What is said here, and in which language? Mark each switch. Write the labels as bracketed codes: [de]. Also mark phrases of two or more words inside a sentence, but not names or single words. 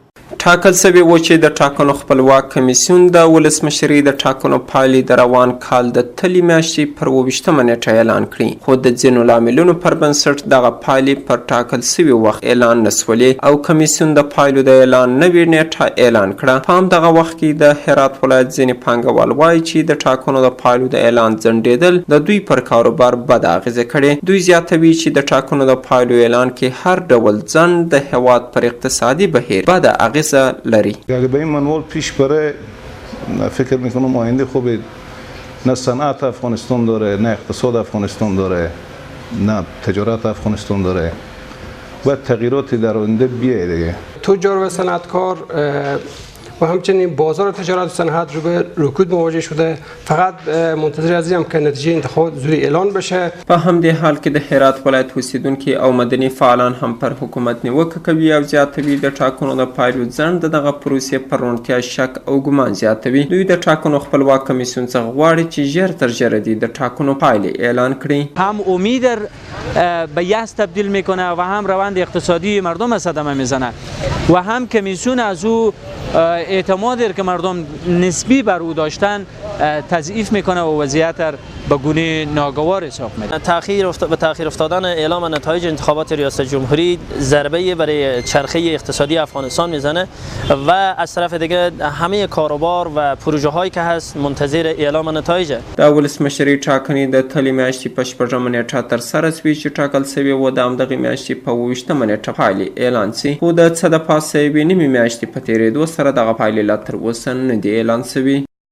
[ps] ټاکل شوی و چې د ټاکنو خپلواک کمیسیون د ولسمشرۍ د ټاکنو پایلې د روان کال د تلې میاشتې پر 28مه نیټه اعلان کړي، خو د ځینو لاملونو پر بنسټ دغه پایلې پر ټاکل شوي وخت اعلان نسولې او کمیسیون د پایلو د اعلان نوې نیټه اعلان کړه. په همدغه وخت کې د هرات ولایت ځینې پانګوال وایي چې د ټاکنو د پایلو د اعلان ځنډېدل د دوی پر کاروبار بد اغیزه کړې. دوی زیاتوي چې د ټاکنو د پایلو اعلان کې هر ډول ځنډ د هیواد پر اقتصادی بهیر بد اغیزه لري. [fa] اگه به این منوال پیش بره فکر میکنم آینده خوبی نه صنعت افغانستان داره، نه اقتصاد افغانستان داره، نه تجارت افغانستان داره. باید تغییراتی در آینده بیایه دیگه. تجار و صنعتکار و همچنین بازار تجارت و صنعت رو به رکود مواجه شده. فقط منتظر هستیم که نتیجه انتخابات زودی اعلان بشه. [ps] په همدې حال کې د هرات ولایت اوسیدونکي او مدني فعالان هم پر حکومت نیوکه کوي او زیاتوي د ټاکنو د پایلو ځنډ دغه پروسې پر روڼتیا شک او ګمان زیاتوي. دوی د ټاکنو خپلواک کمیسیون څخه غواړي چې ژر تر ژره د ټاکنو پایلې اعلان کړي. [fa] هم امید به یأس تبدیل میکنه و هم روند اقتصادی مردم صدمه میزنه و هم کمیسیون از او اعتمادی که مردم نسبی بر او داشتن تضعیف میکنه و وضعیت را به گونه ناگوار حساب میده. به تأخیر افتادن اعلام نتایج انتخابات ریاست جمهوری ضربه برای چرخه اقتصادی افغانستان میزنه و از طرف دیگه همه کاروبار و پروژه هایی که هست منتظر اعلام نتایج. [ps] د ولسمشرۍ ټاکنې د تلې میاشتې په 6مه نیټه ترسره شوې چې ټاکل شوې وه د همدغې میاشتې په 28مه نیټه پایلې اعلان شي، خو د څه د پاسه یوې نیمې میاشتې په تېرېدو سره دغه پایلې لا تر اوسه نه دي اعلان شوي.